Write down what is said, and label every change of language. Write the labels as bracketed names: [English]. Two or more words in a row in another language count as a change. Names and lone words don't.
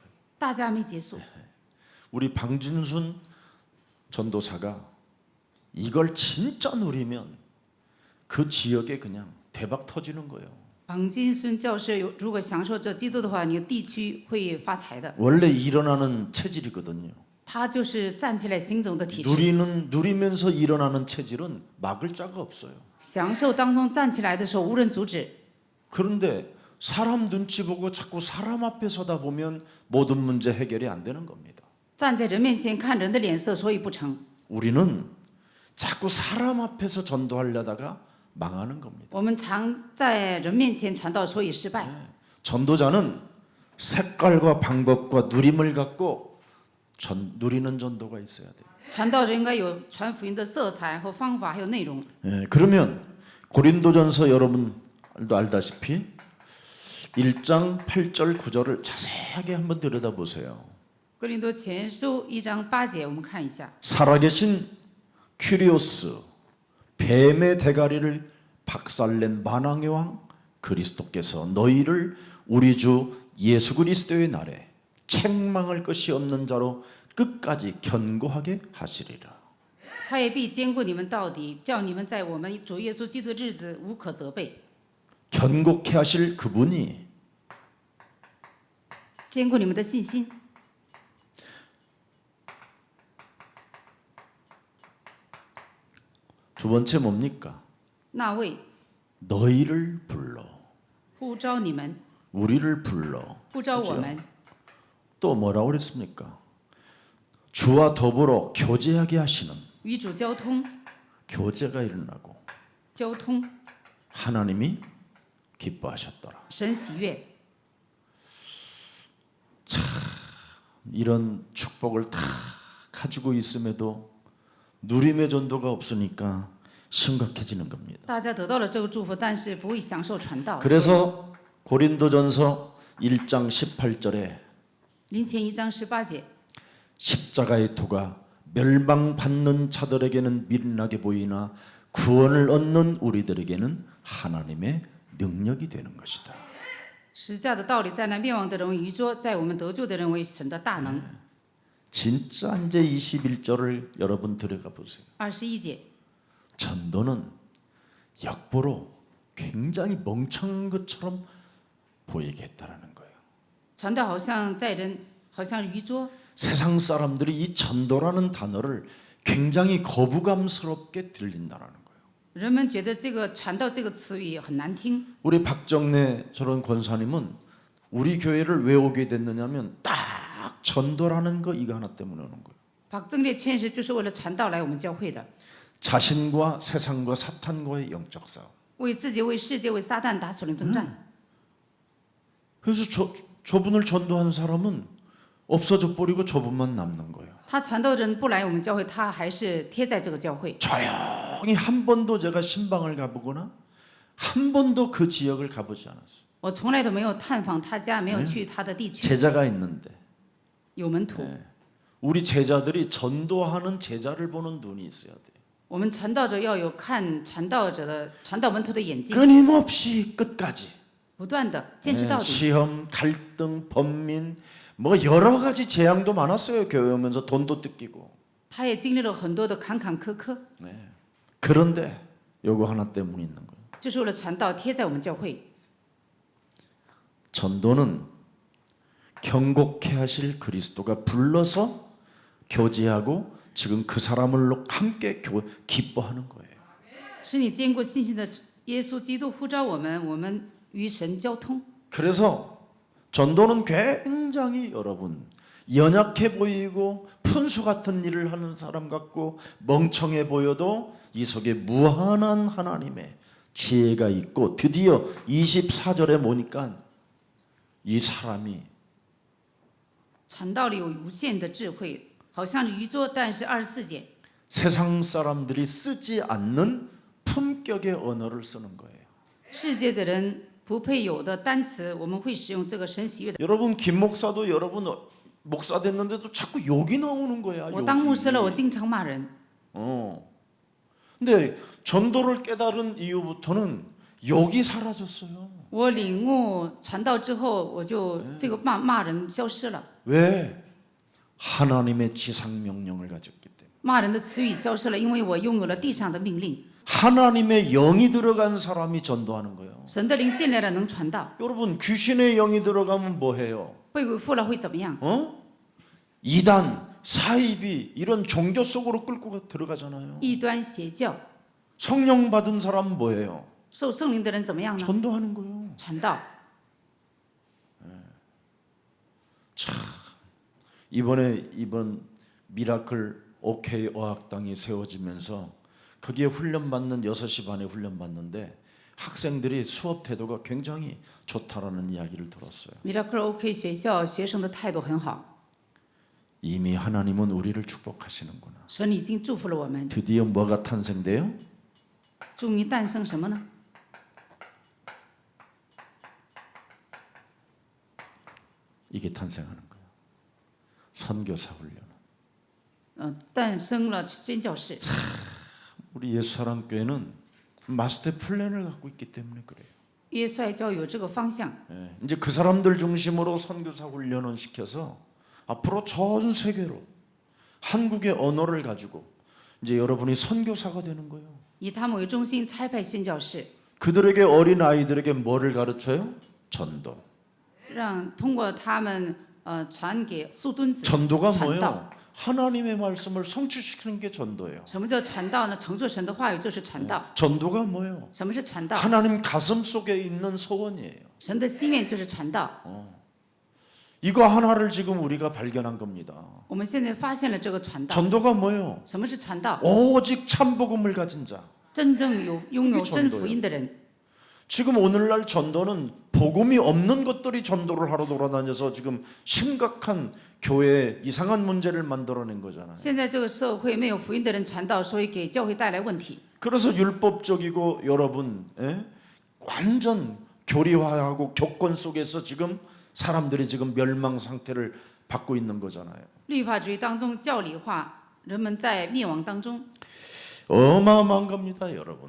[Chinese] 大家没结束。 [Korean] 우리 방진순 전도사가 이걸 진짜 누리면 그 지역에 그냥 대박 터지는 거예요. [Chinese] 绑金孙教士如果享受这基督的话，你的地区会发财的。 [Korean] 원래 일어나는 체질이거든요. [Chinese] 他就是站起来行走的体质， [Korean] 누리면서 일어나는 체질은 막을 자가 없어요. [Chinese] 享受当中站起来的时候无人阻止。 [Korean] 그런데 사람 눈치 보고 자꾸 사람 앞에 서다 보면 모든 문제 해결이 안 되는 겁니다. [Chinese] 站在人面前看人的脸色，所以不成。 [Korean] 우리는 자꾸 사람 앞에서 전도하려다가 망하는 겁니다. [Chinese] 我们常在人面前传道，所以失败。 [Korean] 전도자는 색깔과 방법과 누림을 갖고 누리는 전도가 있어야 돼요. [Chinese] 传道者应该有传福音的色彩和方法，还有内容。 [Korean] 그러면 고린도전서 여러분도 알다시피 1장 8절 9절을 자세하게 한번 들여다보세요. [Chinese] 哥林多前书1章8节，我们看一下。 [Korean] 살아계신 큐리오스 뱀의 대가리를 박살낸 만왕의 왕 그리스도께서 너희를 우리 주 예수 그리스도의 날에 책망할 것이 없는 자로 끝까지 견고하게 하시리라. [Chinese] 他也必坚固你们到底，叫你们在我们主耶稣基督的日子无可责备。 [Korean] 견고케 하실 그분이 [Chinese] 坚固你们的信心。 [Korean] 두 번째 뭡니까? [Chinese] 那位 [Korean] 너희를 불러 [Chinese] 呼召你们， [Korean] 우리를 불러 [Chinese] 呼召我们， [Korean] 또 뭐라고 그랬습니까? 주와 더불어 교제하게 하시는 [Chinese] 与主交通， [Korean] 교제가 일어나고 [Chinese] 交通， [Korean] 하나님이 기뻐하셨더라. [Chinese] 神喜悦。 [Korean] 이런 축복을 다 가지고 있음에도 누림의 전도가 없으니까 심각해지는 겁니다. [Chinese] 大家得到了这个祝福，但是不会享受传道。 [Korean] 그래서 고린도전서 1장 18절에 [Chinese] 林前1章18节， [Korean] 십자가의 토가 멸망받는 자들에게는 미련하게 보이나 구원을 얻는 우리들에게는 하나님의 능력이 되는 것이다. [Chinese] 十架的道理在那灭亡的人为愚拙，在我们得救的人为神的大能。 [Korean] 진짜 이제 21절을 여러분 들어가 보세요. [Chinese] 21节， [Korean] 전도는 역보로 굉장히 멍청한 것처럼 보이게 했다라는 거예요. [Chinese] 传道好像在人，好像愚拙。 [Korean] 세상 사람들이 이 전도라는 단어를 굉장히 거부감스럽게 들린다라는 거예요. [Chinese] 人们觉得这个传道这个词语很难听。 [Korean] 우리 박정래 저런 권사님은 우리 교회를 왜 오게 됐느냐면 딱 전도라는 거 이거 하나 때문에 오는 거예요. [Chinese] 박 正烈劝士就是为了传道来我们教会的， [Korean] 자신과 세상과 사탄과의 영적 싸움. [Chinese] 为自己、为世界、为撒旦打属灵征战。 [Korean] 그래서 저분을 전도한 사람은 없어져 버리고 저분만 남는 거예요. [Chinese] 他传道人不来我们教会，他还是贴在这个教会。 [Korean] 조용히 한 번도 제가 신방을 가보거나 한 번도 그 지역을 가보지 않았어요. [Chinese] 我从来都没有探访他家，没有去他的地区。 [Korean] 제자가 있는데 [Chinese] 有门徒， [Korean] 우리 제자들이 전도하는 제자를 보는 눈이 있어야 돼요. [Chinese] 我们传道者要有看传道者的传道门徒的眼睛， [Korean] 끊임없이 끝까지 [Chinese] 不断的坚持到底。 [Korean] 시험, 갈등, 번민 뭐 여러 가지 재앙도 많았어요. 교회 오면서 돈도 뜯기고. [Chinese] 他也经历了很多的坎坎坷坷， [Korean] 그런데 요거 하나 때문에 있는 거예요. [Chinese] 就是为了传道贴在我们教会。 [Korean] 전도는 경고케 하실 그리스도가 불러서 교제하고 지금 그 사람을 함께 기뻐하는 거예요. [Chinese] 使你坚固信心的耶稣基督呼召我们，我们与神交通。 [Korean] 그래서 전도는 굉장히 여러분 연약해 보이고 푼수 같은 일을 하는 사람 같고 멍청해 보여도 이 속에 무한한 하나님의 지혜가 있고 드디어 24절에 보니까 이 사람이 [Chinese] 传道里有无限的智慧，好像是愚拙，但是24节， [Korean] 세상 사람들이 쓰지 않는 품격의 언어를 쓰는 거예요. [Chinese] 世界的人不配有的单词，我们会使用这个神喜悦的。 [Korean] 여러분 김 목사도 여러분 목사 됐는데도 자꾸 욕이 나오는 거야. [Chinese] 我当牧师了，我 [Korean] 욕이. [Chinese] 经常骂人。 [Korean] 근데 전도를 깨달은 이후부터는 욕이 사라졌어요. [Chinese] 我领悟传道之后，我就这个骂人消失了， [Korean] 왜? 하나님의 지상 명령을 가졌기 때문에. [Chinese] 骂人的词语消失了，因为我拥有了地上的命令。 [Korean] 하나님의 영이 들어간 사람이 전도하는 거예요. [Chinese] 神的灵进来了，能传道； [Korean] 여러분 귀신의 영이 들어가면 뭐 해요? [Chinese] 被鬼附了会怎么样？ [Korean] 이단, 사이비 이런 종교 속으로 끌고 들어가잖아요. [Chinese] 异端邪教， [Korean] 성령 받은 사람 뭐 해요? [Chinese] 受圣灵的人怎么样呢？ [Korean] 전도하는 거예요. [Chinese] 传道。 [Korean] 이번 미라클 OK 어학당이 세워지면서 거기에 훈련받는 6시 반에 훈련받는데 학생들이 수업 태도가 굉장히 좋다라는 이야기를 들었어요. [Chinese] Miracle OK 学校学生的态度很好， [Korean] 이미 하나님은 우리를 축복하시는구나. [Chinese] 神已经祝福了我们。 [Korean] 드디어 뭐가 탄생돼요? [Chinese] 终于诞生什么呢？ [Korean] 이게 탄생하는 거예요. 선교사 훈련. [Chinese] 诞生了宣教士。 [Korean] 우리 예수사랑교회는 마스터 플랜을 갖고 있기 때문에 그래요. [Chinese] 约率教有这个方向。 [Korean] 예, 이제 그 사람들 중심으로 선교사 훈련을 시켜서 앞으로 전 세계로 한국의 언어를 가지고 이제 여러분이 선교사가 되는 거예요. [Chinese] 以他们为中心差派宣教士， [Korean] 그들에게 어린 아이들에게 뭐를 가르쳐요? 전도. [Chinese] 让通过他们传给苏敦子 [Korean] 전도가 [Chinese] 传道。 [Korean] 뭐예요? 하나님의 말씀을 성취시키는 게 전도예요. [Chinese] 什么叫传道呢？成就神的话语就是传道。 [Korean] 전도가 뭐예요? [Chinese] 什么是传道？ [Korean] 하나님 가슴 속에 있는 소원이에요. [Chinese] 神的心愿就是传道。 [Korean] 이거 하나를 지금 우리가 발견한 겁니다. [Chinese] 我们现在发现了这个传道。 [Korean] 전도가 뭐예요? [Chinese] 什么是传道？ [Korean] 오직 참복음을 가진 자. [Chinese] 真正拥有 [Korean] 이게 [Chinese] 真 [Korean] 전도예요. [Chinese] 福音的人。 [Korean] 지금 오늘날 전도는 복음이 없는 것들이 전도를 하러 돌아다녀서 지금 심각한 교회에 이상한 문제를 만들어낸 거잖아요. [Chinese] 现在这个社会没有福音的人传道，所以给教会带来问题。 [Korean] 그래서 율법적이고 여러분 완전 교리화하고 교권 속에서 지금 사람들이 지금 멸망 상태를 받고 있는 거잖아요. [Chinese] 律法主义当中教理化，人们在灭亡当中； [Korean] 어마어마한 겁니다, 여러분.